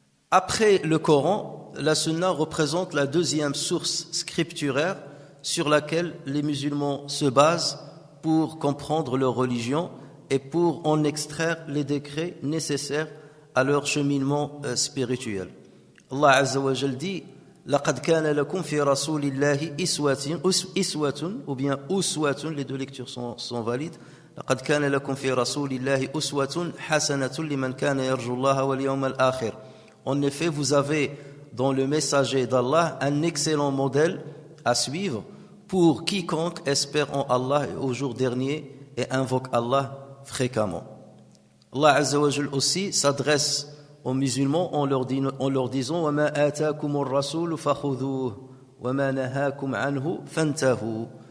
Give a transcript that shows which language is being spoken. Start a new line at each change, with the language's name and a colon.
French: Après le Coran, la sunna représente la deuxième source scripturaire sur laquelle les musulmans se basent pour comprendre leur religion et pour en extraire les décrets nécessaires à leur cheminement spirituel. Allah Azza wa Jal dit
Arabic: لقد كان لكم في رسول الله إسوة
French: ou bien أسوة, les deux lectures sont valides.
Arabic: لقد كان لكم في رسول الله أسوة حسنة لمن كان يرجو الله واليوم الآخر.
French: En effet, vous avez dans le messager d'Allah un excellent modèle à suivre pour quiconque espère en Allah et au jour dernier et invoque Allah fréquemment.
Arabic: Allah Azza wa Jal
French: aussi s'adresse aux musulmans en leur disant
Arabic: وَمَا آتَاكُمُ الرَّسُولُ فَخُذُوهُ وَمَا نَهَاكُمْ عَنْهُ فَانْتَهُوا.